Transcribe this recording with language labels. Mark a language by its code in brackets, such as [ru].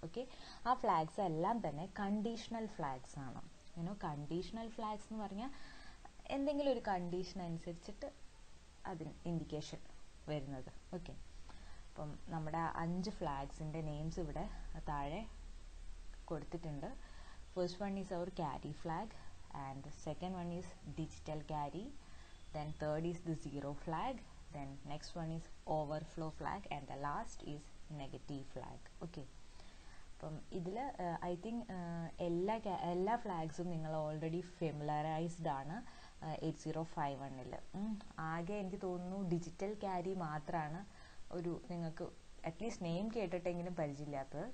[ml] Okay, ആ flags എല്ലാം തന്നെ കണ്ടീഷണൽ ഫ്ലാഗ്സ് ആണ്. കണ്ടീഷണൽ ഫ്ലാഗ്സ് എന്ന് പറഞ്ഞാൽ എന്തെങ്കിലും ഒരു കണ്ടീഷൻ അനുസരിച്ചിട്ട് അതിന് ഇൻഡിക്കേഷൻ വരുന്നത്. ഓക്കെ, അപ്പം നമ്മുടെ 5 ഫ്ലാഗ്സിൻ്റെ നെയിംസ് ഇവിടെ താഴെ കൊടുത്തിട്ടുണ്ട്. [en] First one is our carry flag, and second one is digital carry, then third is the zero flag, then next one is overflow flag, and the last is negative flag. [ml] Okay, അപ്പം ഇതിൽ [en] I think [ml] എല്ലാ ഫ്ലാഗ്സും നിങ്ങൾ already ഫെമിലറൈസ്ഡ് ആണ് 8051-ൽ. ആകെ എനിക്ക് തോന്നുന്നു digital carry മാത്രമാണ് ഒരു നിങ്ങൾക്ക് അറ്റ്ലീസ്റ്റ് നെയിം കേട്ടിട്ടെങ്കിലും പരിചയമില്ലാത്തത്.